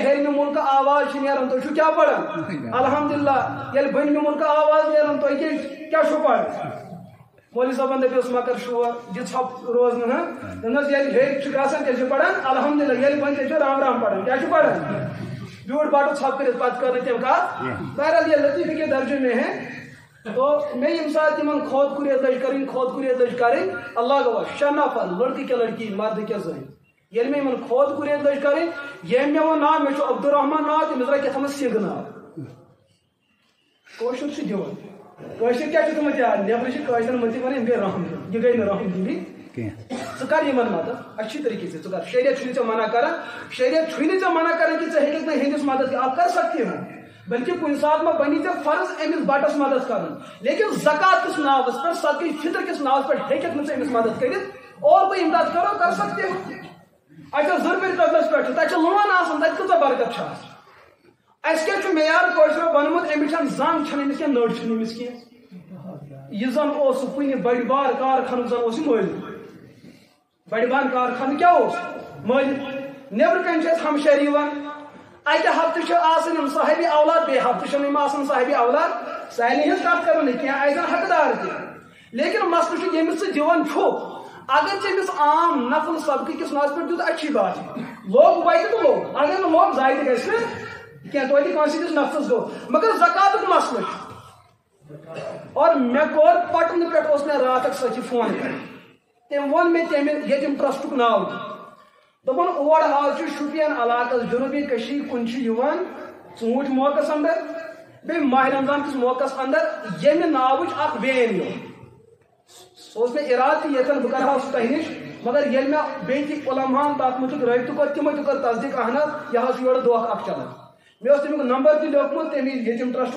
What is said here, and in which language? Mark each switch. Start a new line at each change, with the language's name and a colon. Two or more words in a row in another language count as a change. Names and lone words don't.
Kashmiri: ہیٚرمہِ مُلکہٕ آواز چھِ نیران تُہۍ چھِو کیٛاہ پَران الحمدُاللہ ییٚلہِ بٔنمہِ مُلکہٕ آواز نیران تُہۍ کیٛاہ چھِو پَران مولوی صٲبن دٔپِس مَکر شور یہِ ژھۄپ روزنہٕ ہہ دوٚپنَس ییٚلہِ ہیٚرِ چھُ گژھان تیٚلہِ چھِ پَران الحمدُاللہ ییٚلہِ بۄنہِ تیٚلہِ چھِ رام رام پَران کیٛاہ چھُ پَران بیوٗٹھ باٹُک ژھۄپ کٔرِتھ پَتہٕ کٔر نہٕ تٔمۍ کَتھ بہرحال یہِ
Urdu: لطیفہ کے درجے میں ہے تو میں
Kashmiri: ییٚمہِ ساتہٕ تِمن خود کُریت لٔج کَرٕنۍ اللہ گواہ 6 نفر لڑکہٕ کے لڑکی مرد کے زٔنۍ ییٚلہِ مےٚ یِمن خود کُریت لٔج کَرٕنۍ ییٚمۍ مےٚ ووٚن ناو مےٚ چھُ عبدالرحمان ناو تٔمِس درٛاے کیٛاہتامَتھ سِنٛگھ ناو کٲشُر چھُ دِوان کٲشِر کیٛاہ چھِ تھوٚمُت یاد نیٚبرٕ چھِ کٲشرٮ۪ن مٔنٛزۍ وَنان یِم گٔے رحم دِل یہِ گٔے نہٕ رحم دِلی ژٕ کر یِمن مدد
Urdu: اچھی طریقے سے
Kashmiri: ژٕ کر شریعت چھُنہٕ ژےٚ منع کران شریعت چھُنہٕ ژےٚ منع کران کہ ژٕ ہیٚککھ نہٕ ہیٚندِس مدد
Urdu: آپ کر سکتے
Kashmiri: ہو بلکہ کُنہِ ساتہٕ ما بنی ژےٚ فرض أمِس بٹس مدد کرُن لیکن زکات کِس ناوس پٮ۪ٹھ صدقہ فطر کِس ناوس پٮ۪ٹھ ہیٚککھ نہٕ ژٕ أمِس مدد کٔرِتھ اور بہٕ امداد کرو
Urdu: کر سکتے ہو
Kashmiri: اچھا ضروٗری قدلس پٮ۪ٹھ چھُ تتہِ چھِ لون آسان تتہِ کۭژاہ برکت چھِ آسان اَسہِ کیٛاہ چھُ معیار کٲشرو بنومُت أمِس چھنہٕ زنگ چھنہٕ أمِس کینٛہہ نٔر چھنہٕ أمِس کینٛہہ یہِ زن اوس کُنہِ بٔڑِ بار کارخانُک زن اوس یہِ مٲلِک بڑِ بار کارخانہٕ کیٛاہ اوس مٲلِک نیبرٕ کنۍ چھِ اَسہِ ہمشیری یِوان اکہِ ہفتہٕ چھِ آسان یِم صاحبِ اولاد بیٚیہِ ہفتہٕ چھِنہٕ یِم آسان صاحبِ اولاد سارنٕے ہٕنٛز کتھ کرو نہٕ کینٛہہ اَسہِ زن حقدار تہِ لیکن مسلہٕ چھُ ییٚمِس ژٕ دِوان چھُکھ اگر ژےٚ أمِس عام نفل صدقہٕ کِس ناوس پٮ۪ٹھ دیُت
Urdu: اچھی بات
Kashmiri: لوگ وتہِ تہٕ لوگ اگر نہٕ لوگ ضایہِ تہِ گژھِ نہٕ کینٛہہ توتہِ کٲنٛسہِ ہٕنٛدِس نفژس گوٚو مگر زکاتُک مسلہٕ چھُ اور مےٚ کوٚر پٹنہٕ پٮ۪ٹھ اوس مےٚ راتھ اکھ سٲتھی فون کران تٔمۍ ووٚن مےٚ تمہِ ییٚتِم ٹرسٹُک ناو دوٚپُن اور حظ چھُ شُپین علاقس جنوٗبی کٔشیٖرِ کُن چھُ یِوان ژوٗنٛٹھۍ موقعس انٛدر بیٚیہِ ماہِ رمضان کِس موقعس انٛدر ییٚمہِ ناوٕچ اکھ وین یِوان سُہ اوس مےٚ اِرادٕ تہِ ییٚتٮ۪ن بہٕ کرٕہا سُہ تۄہہِ نِش مگر ییٚلہِ مےٚ بیٚیہِ تہِ علماہن تتھ مُتعلِق رٲبطہٕ کوٚر تِمو تہِ کٔر تصدیٖق اہن حظ یہِ حظ چھُ یورٕ دھوکہٕ اکھ چلان مےٚ اوس تمیُک نمبر تہِ لیوکھمُت تمہِ ییٚتِم ٹرسٹُک